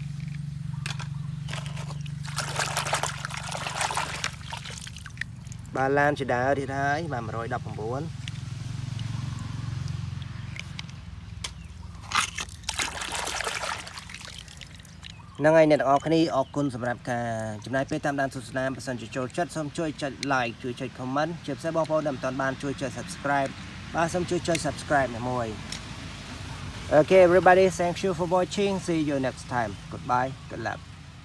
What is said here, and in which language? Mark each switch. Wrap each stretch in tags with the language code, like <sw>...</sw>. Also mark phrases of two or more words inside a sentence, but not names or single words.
<km>ឡានជដាទៀតហើយ 119 ហ្នឹងហើយអ្នកទាំងអស់គ្នាអរគុណសម្រាប់ការចំណាយពេលតាមដានទស្សនាបើសិនជាចូលចិត្តសូមជួយចុច like ជួយចុច comment ជាពិសេសបងប្អូនដែលមិនទាន់បានជួយចុច subscribe សូមជួយចុច subscribe មួយ</km> <en>Okay everybody, thank you for watching. See you next time. Goodbye. Good luck.</en>